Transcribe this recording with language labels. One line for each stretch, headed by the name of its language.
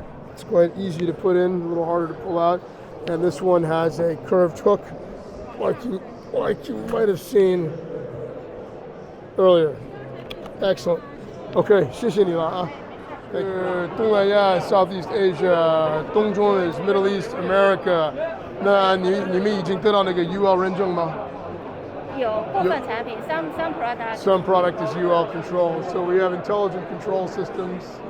English: It's quite easy to put in, a little harder to pull out. And this one has a curved hook, like you might have seen earlier. Excellent. Okay,
Chinese: 谢谢你了啊。东南亚
English: Southeast Asia,
Chinese: 东中
English: is Middle East America.
Chinese: 那你们已经得到那个 UL 认证吗？有部分产品
English: some product. Some product is UL control. So we have intelligent control systems.